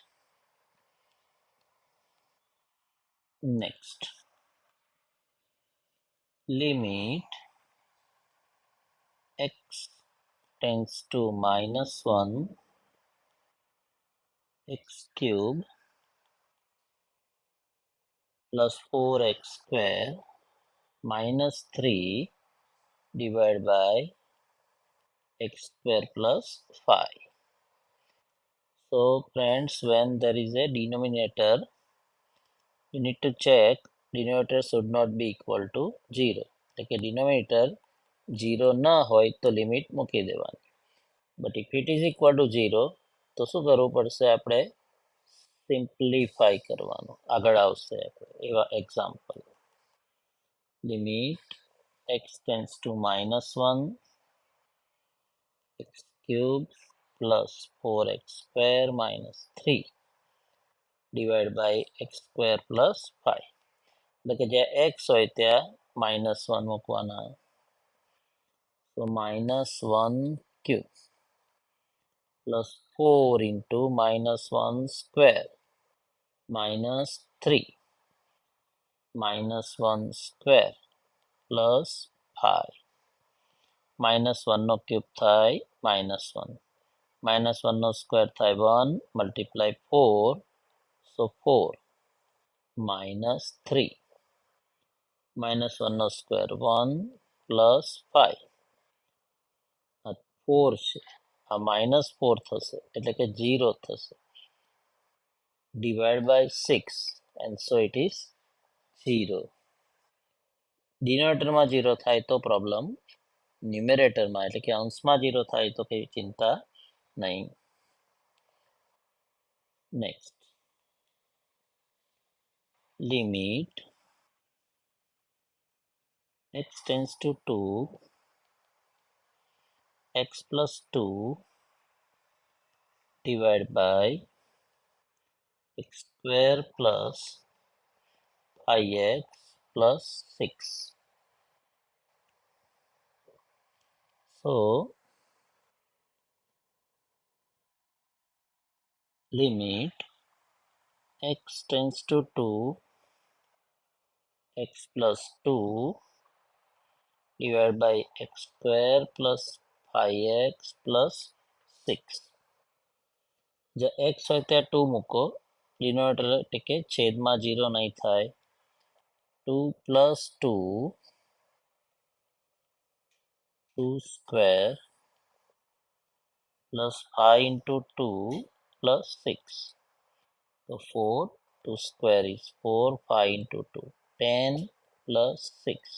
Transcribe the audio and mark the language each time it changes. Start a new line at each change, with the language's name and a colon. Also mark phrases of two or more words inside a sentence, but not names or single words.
English: Next, limit x tends to minus 1 x cube plus 4x square minus 3 divided by x square plus 5. So friends, when there is a denominator, you need to check denominator should not be equal to 0.
Gujarati: એટલે કે denominator 0 ના હોય તો લિમિટ મૂકી દેવાની.
English: બટ if it is equal to 0
Gujarati: તો શું કરવું પડશે આપણે? સિમ્પ્લિફાય કરવાનું. આગળ આવશે આપણે એવા એક્ઝામ્પલ.
English: લિમિટ x tends to minus 1 x cube plus 4x square minus 3 divided by x square plus 5.
Gujarati: એટલે કે જ્યાં x હોય ત્યાં -1 મૂકવાના.
English: So -1 cube plus 4 into -1 square minus 3 -1 square plus 5.
Gujarati: -1 નો cube થાય -1. -1 નો square થાય 1 multiply 4.
English: So 4 minus 3 -1 નો square 1 plus 5.
Gujarati: આ 4 છે, આ -4 થશે એટલે કે 0 થશે.
English: Divide by 6 and so it is 0.
Gujarati: ડિનોમિનેટરમાં 0 થાય તો પ્રોબ્લેમ, ન્યુમેરેટરમાં એટલે કે અંશમાં 0 થાય તો કઈ ચિંતા નહીં.
English: Next, limit x tends to 2 x plus 2 divided by x square plus 5x plus 6. So limit x tends to 2 x plus 2 divided by x square plus 5x plus 6.
Gujarati: જ્યાં x હોય ત્યાં 2 મૂકો, ડિનોમિનેટર એટલે કે છેદમાં 0 નહીં થાય.
English: 2 plus 2 square plus 5 into 2 plus 6. So 4, 2 square is 4, 5 into 2, 10 plus 6.